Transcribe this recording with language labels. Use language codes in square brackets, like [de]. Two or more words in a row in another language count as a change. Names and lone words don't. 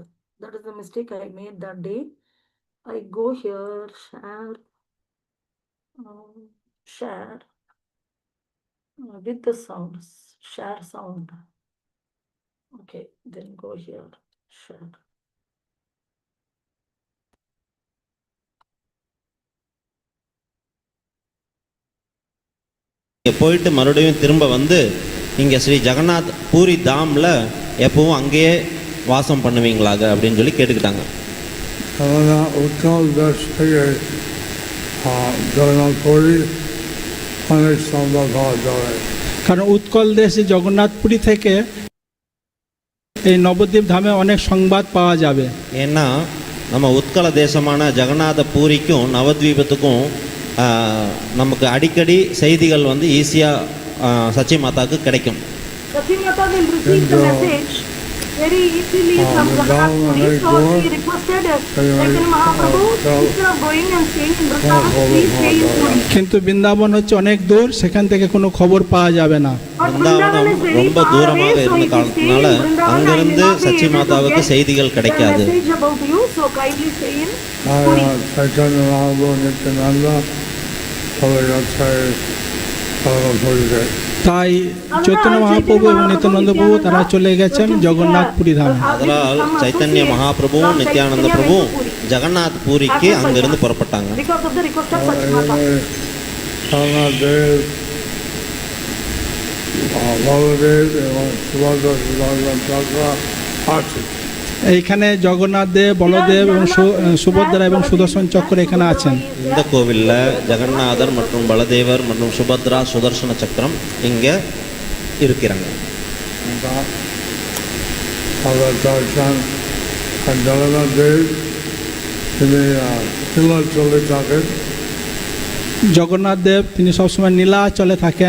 [en] That is the mistake I made that day. I go here, share with the sounds, share sound. Okay, then go here, share. [ta] போயிட்டு மறுபடியும் திரும்ப வந்து இங்கே ஸ்ரீ ஜெகநாத் பூரி தாமில் எப்பவும் அங்கேயே வாசம் பண்ணுவீங்களாக அப்படின்னு சொல்லி கேட்டுக்கிட்டாங்க. [bn] কারণ উৎকল দেশে জগন্নাথপুরী থেকে এই নবদ্বীপ ধামে অনেক সংবাদ পাওয়া যাবে. [ta] ஏன்னா நம்ம உத்கல தேசமான ஜெகநாத பூரிக்கும் நவத்வீபத்துக்கும் நமக்கு அடிக்கடி செய்திகள் வந்து ஈஸியாக சச்சி மாதாவுக்கு கிடைக்கும். [en] Sachi Mata will receive the message very easily from Jagannath. So she requested Chaitanya Mahaprabhu, instead of going and staying in Vrindavan, please stay in Puri. [bn] কিন্তু বৃন্দাবন হচ্ছে অনেক দূর, সেখান থেকে কোনো খবর পাওয়া যাবে না. [ta] பிருந்தாவனம் ரொம்ப தூரமாக இருந்த காரணத்தினால அங்கிருந்து சச்சி மாதாவுக்கு செய்திகள் கிடைக்காது. [bn] তাই চৈতন্য মহাপ্রভু এবং নিত্যানন্দ প্রভু তারা চলে গেছেন জগন্নাথপুরী ধামে. [ta] அதனால் சைத்தன்ய மகாபிரபுவும் நித்யானந்த பிரபுவும் ஜெகநாத் பூரிக்கு அங்கிருந்து புறப்பட்டாங்க. [bn] এইখানে জগন্নাথ দেব, বলদেব এবং সুভদ্রা এবং সুদর্শন চক্র এখানে আছেন. [ta] இந்த கோவில்ல ஜெகநாதர் மற்றும் பலதேவர் மற்றும் சுபத்ரா சுதர்சன சக்கரம் இங்க இருக்கிறாங்க. [bn] জগন্নাথ দেব তিনি সবসময় নীলাচলে থাকেন.